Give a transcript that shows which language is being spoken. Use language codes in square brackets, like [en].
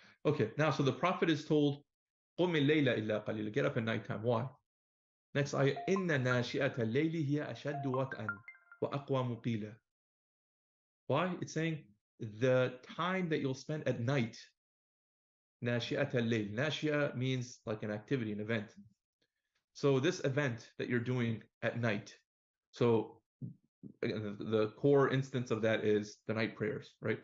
[en] Okay, now so the Prophet is told, [ar] قُمِ اللَّيْلَ إِلَّا قَلِيلًا, [en] get up at nighttime. Why? Next ayah, [ar] إِنَّ نَاشِئَةَ اللَّيْلِ هِيَ أَشَدُّ وَطْئًا وَأَقْوَى مُقِيلًا. [en] Why? It's saying the time that you'll spend at night. [ar] نَاشِئَةَ اللَّيْل. [en] Nashia means like an activity, an event. So this event that you're doing at night, so the core instance of that is the night prayers, right?